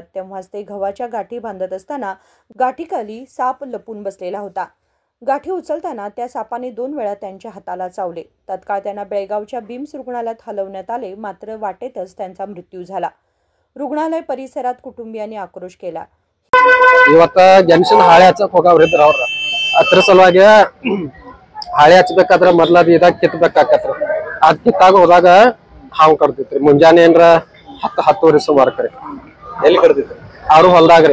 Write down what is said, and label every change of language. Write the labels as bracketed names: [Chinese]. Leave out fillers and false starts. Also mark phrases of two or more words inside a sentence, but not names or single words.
[Marathi] तेव्हाच ते गव्हाच्या गाठी बांधत असताना गाठीखाली साप लपून बसलेला होता। गाठी उचलताना त्या सापाने 2 वेळा त्यांच्या हाताला चावले। तत्काळ त्यांना बेळगावच्या बिम्स रुग्णालयात हलवण्यात आले, मात्र वाटेतच त्यांचा मृत्यू झाला। रुग्णालय परिसरात कुटुंबियांनी आक्रोश केला। [Kannada] ಇವತ್ತು ಜಂಕ್ಷನ್ ಹಾಳೆ ಹಚ್ಚಕ್ ಹೋಗವ್ರಿದ್ರ ಅವ್ರ ಅದ್ರ ಸಲುವಾಗಿ ಹಾಳೆ ಹಚ್ಚಬೇಕಾದ್ರೆ ಮೊದಲದು ಇದಾಗ ಕಿತ್ತಬೇಕಾಕತ್ರಿ। ಅದ್ ಕಿತ್ತಾಗ ಹೋದಾಗ ಹಾವು ಕಡ್ದಿತ್ರಿ। ಮುಂಜಾನೆ ಏನ್ರ 10-10 ಸುಮಾರಕ್ರಿ ಎಲ್ಲಿ ಕಡ್ದಿತ್ತು? ಅವ್ರು ಹೊಲ್ದಾಗ್ರಿ।